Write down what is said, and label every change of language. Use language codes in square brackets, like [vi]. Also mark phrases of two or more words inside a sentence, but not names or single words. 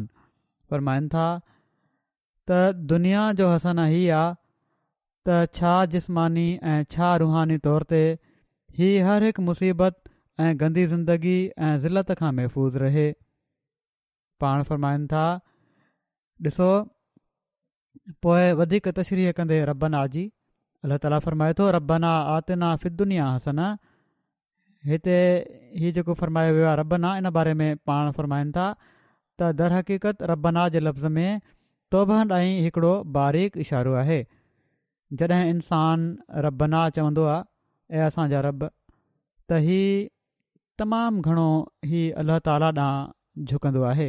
[sd] फ़रमाइनि था त दुनिया जो हसन हीअ आहे त छा जिस्मानी ऐं छा रूहानी तौर ते ही हर हिकु मुसीबत ऐं गंदी ज़िंदगी ऐं ज़िलत खां महफ़ूज़ रहे। पाण फ़रमाइनि था, ॾिसो पोइ वधीक तशरीह कंदे रब्बना जी अल्लाह ताला फ़रमाए थो [ar] ربنا آتنا في الدنيا حسن. [sd] हिते हीउ जेको फ़रमायो वियो आहे रब्बना, इन बारे में पाण फ़रमाइनि था त दर हक़ीक़त रब्बना जे लफ़्ज़ में तौबह ॾांहुं हिकिड़ो बारीक इशारो आहे। जॾहिं इंसान रब्बना चवंदो आहे, ऐं असांजा रब, त ही तमामु घणो ही अल्लाह ताला ॾांहुं झुकंदो आहे।